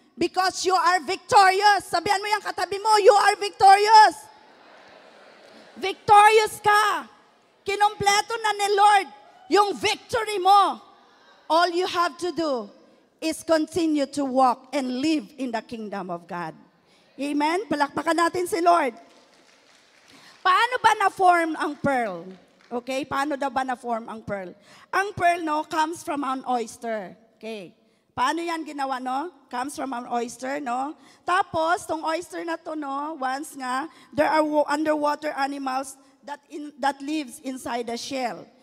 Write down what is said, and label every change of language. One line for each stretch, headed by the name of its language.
English: Because you are victorious.
Filipino: Sabihan mo yung katabi mo,
English: you are victorious.
Filipino: Victorious ka. Kinompleto na ni Lord yung victory mo.
English: All you have to do is continue to walk and live in the kingdom of God.
Filipino: Amen? Palakpakan natin si Lord. Paano ba na-form ang pearl? Okay? Paano daw ba na-form ang pearl?
English: Ang pearl, no, comes from an oyster.
Filipino: Okay? Paano yan ginawa, no?
English: Comes from an oyster,
Filipino: no?
English: Tapos, tong oyster na to, no, once nga, there are underwater animals that lives inside the shell.